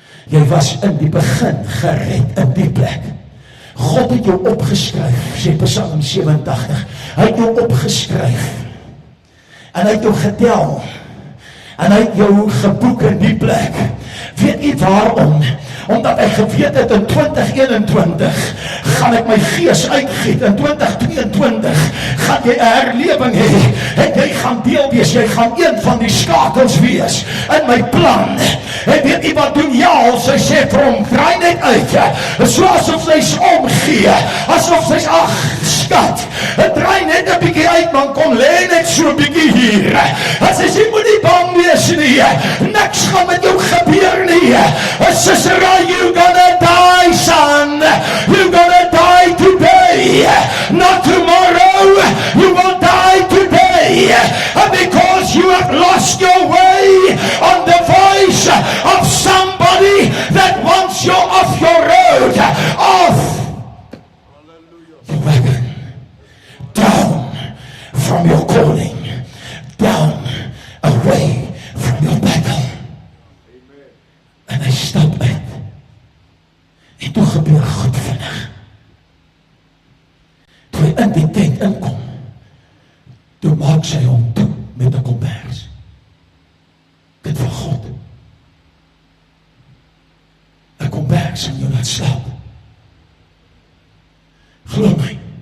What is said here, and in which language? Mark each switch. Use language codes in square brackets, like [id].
[af] Jy was in die begin gered in die plek. God het jou opgeskryf, sê Psalm 87. Hy het jou opgeskryf. En hy het jou getel. En hy het jou geboek in die plek. Weet jy waarom? Omdat hy geweet het in 2021 gaan ek my gees uitgiet. In 2022 gaan jy 'n herlewing hê. En jy gaan deel wees. Jy gaan een van die skakels wees in my plan. En weet jy wat doen Jael? Sy sê vir hom, draai net uit. So asof sy omgee. Asof sy ag, skat. Draai net 'n bietjie uit, man. Kom lê net so 'n bietjie hier. En sy sê, moet nie bang wees nie. Niks gaan met jou gebeur nie. Sisera, [en] you gonna die, son. You gonna die today. Not tomorrow. You will die today. Because you have lost your way on the voice of somebody that wants you off your road. Off your wagon. Down from your calling. Down away from your battle. [af] En hy stap uit. En toe gebeur goed vinnig. Toe hy in die tent inkom, toe maak sy hom toe met 'n kombers. Dit van God. 'n Kombers en jou laat slaap. Glo my.